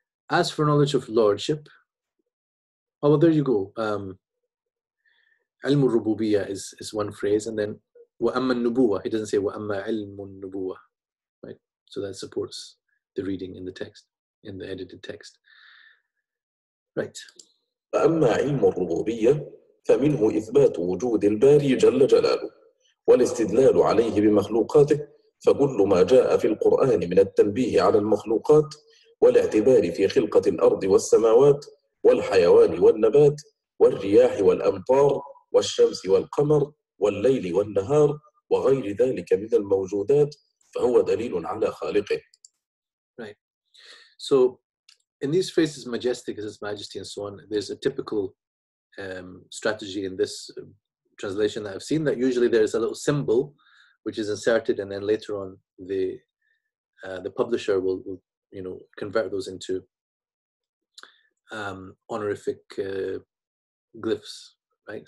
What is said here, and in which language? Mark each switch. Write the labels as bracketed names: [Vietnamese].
[English] As for knowledge of lordship, oh, well, there you go. Ilm al-Rububiyyah is one phrase, and then [Arabic] وَأَمَّا النُّبُوَّةِ, [English] he doesn't say [Arabic] وَأَمَّا عِلْمُ النُّبُوَّةِ, [English] right? So that supports the reading in the text, in the edited text. Right. [Arabic] فأما علم الربوبية فمنه إثبات وجود الباري جل جلاله والاستدلال عليه بمخلوقاته، فكل ما جاء في القرآن من التنبيه على المخلوقات والاعتبار في خلقة الأرض والسماوات والحيوان والنبات والرياح والأمطار والشمس والقمر والليل والنهار وغير ذلك من الموجودات فهو دليل على خالقه. [English] Right. So in these phrases, majestic is His Majesty and so on, there's a typical strategy in this translation that I've seen, that usually there's a little symbol which is inserted, and then later on the publisher will convert those into honorific glyphs, right?